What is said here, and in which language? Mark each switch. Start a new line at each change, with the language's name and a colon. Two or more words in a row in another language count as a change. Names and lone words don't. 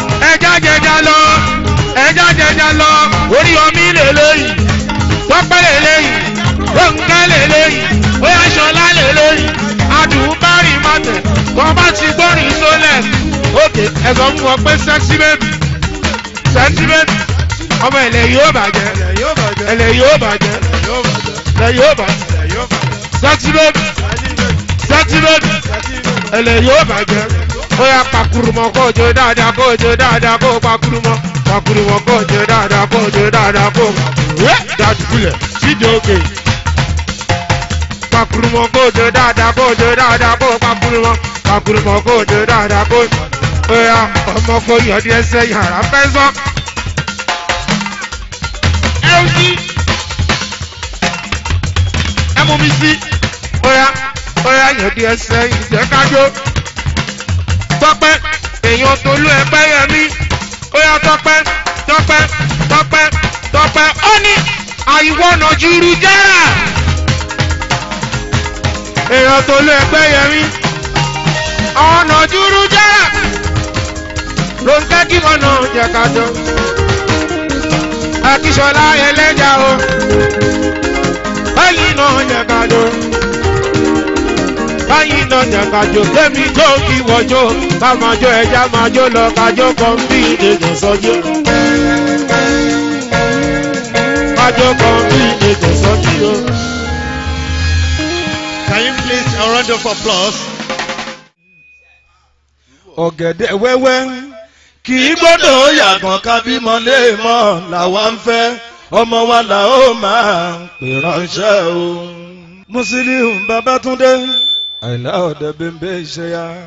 Yoruba: Ẹja jẹja lọ, ẹja jẹja lọ, Oríyọmí lélẹ́yìí, Tọ́pẹ́ lélẹ́yìí, Rónkẹ́ lélẹ́yìí, Bóyá Ṣọlá lélẹ́yìí, Adùn bá rìn má tẹ̀, kọ́ bá ti gbórin Solex. Òkè, ẹ sọ fún wọn pé
English: sexy baby, sexy baby,
Yoruba: ọmọ ilẹ̀ yóò bàjẹ́, ilẹ̀ yóò bàjẹ́, ilẹ̀ yóò bàjẹ́,
English: sexy baby, sexy baby,
Yoruba: ilẹ̀ yóò bàjẹ́. Ó yá, pakurumọ kó jó dáadáa, kó jó dáadáa, kó pakurumọ, pakurumọ kó jó dáadáa, kó jó dáadáa, kó. Wé, dàdúgbìlẹ̀, sídìí òkè. Pakurumọ kó jó dáadáa, kó jó dáadáa, kó pakurumọ, pakurumọ kó jó dáadáa, kó. Ó yá, ọmọ kó yọ díẹ̀ sẹ́ yàrá fẹ́ sọ. L G, ẹ mú mi sí. Ó yá, ó yá, yọ díẹ̀ sẹ́ ìjẹ́ ká jó. Tọ́pẹ́, èèyàn Tolú ẹgbẹ́ yẹn mi. Ó yá, Tọ́pẹ́, Tọ́pẹ́, Tọ́pẹ́, Tọ́pẹ́. Ó ní,
English: "I wanna
Yoruba: juru jara." Èèyàn Tolú ẹgbẹ́ yẹn mi. Ọ̀nà juru jara. Ló ń tẹ́ kí wọ́n náà jẹ ká jọ. Akíṣọlá ẹlẹ́jà o. Báyìí náà jẹ ká jọ. Báyìí náà jẹ ká jọ. Kémi jó kí wọ́n jó. Ká máa jó, ẹja máa jó lọ. Ká jó kan bí ètò sọ́jú. Ká jó kan bí ètò sọ́jú o.
English: Can you please a round of applause?
Yoruba: Ọ̀gẹ̀dẹ̀ wẹ́wẹ́ kì í gbọ́dọ̀ yàgàn ká bímọ lé mọ́ làwa ń fẹ́. Ọmọ wa là ó máa pè ránṣẹ́ o. Musiliu Babátúndé, Àyìnlá Ọ̀dẹ Bẹ́ńbẹ́ Ìṣẹ́yà.